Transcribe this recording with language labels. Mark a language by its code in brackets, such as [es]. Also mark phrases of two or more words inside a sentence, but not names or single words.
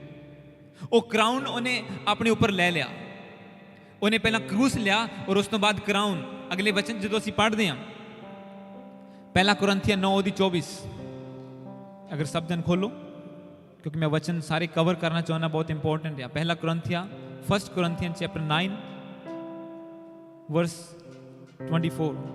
[pa] ਉਹ ਕਰਾਊਨ ਉਹਨੇ ਆਪਣੇ ਉੱਪਰ ਲੈ ਲਿਆ। ਉਹਨੇ ਪਹਿਲਾਂ ਕਰੂਸ ਲਿਆ ਔਰ ਉਸ ਤੋਂ ਬਾਅਦ ਕਰਾਊਨ। ਅਗਲੇ ਵਚਨ ਜਦੋਂ ਅਸੀਂ ਪੜ੍ਹਦੇ ਹਾਂ, ਪਹਿਲਾ ਕੁਰਿੰਥੀਆਂ 9:24, ਅਗਰ ਸਭ ਜਨ ਖੋਲੋ, ਕਿਉਂਕਿ ਮੈਂ ਵਚਨ ਸਾਰੇ ਕਵਰ ਕਰਨਾ ਚਾਹੁੰਦਾ, ਬਹੁਤ ਇੰਪੋਰਟੈਂਟ ਹੈ। ਪਹਿਲਾ ਕੁਰਿੰਥੀਆਂ, [en] 1 Corinthians chapter 9 verse 24।